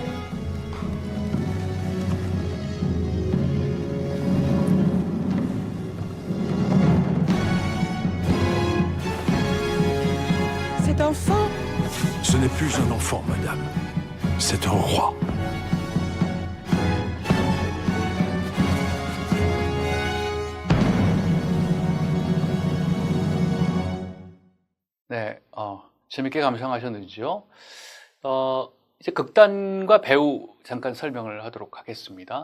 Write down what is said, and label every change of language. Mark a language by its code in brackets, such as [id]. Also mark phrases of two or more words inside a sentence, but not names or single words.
[fr] Cet enfant? Ce n'est plus un enfant, madame. C'est un roi. [ko] 네, 재밌게 감상하셨는지요? 이제 극단과 배우 잠깐 설명을 하도록 하겠습니다.